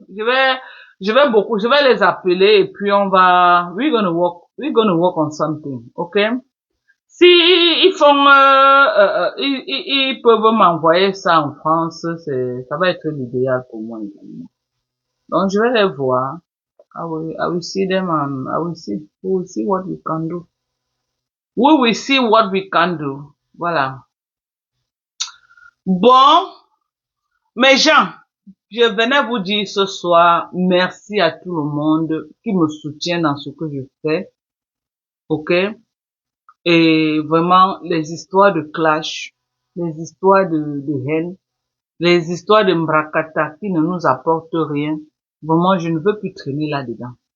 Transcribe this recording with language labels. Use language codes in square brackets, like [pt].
[fr] Je vais les appeler et puis [en] we're gonna work on something, ok? [fr] Si ils font, ils peuvent m'envoyer ça en France, ça va être l'idéal pour moi également. Donc, je vais les voir. [en] I will see them and we will see what we can do. We will see what we can do. [fr] Voilà. Bon, mes gens, je venais vous dire ce soir, merci à tout le monde qui me soutient dans ce que je fais. Ok? Et vraiment, les histoires de clash, les histoires de haine, les histoires de Mbrakata qui ne nous apportent rien, vraiment, je ne veux plus traîner là-dedans.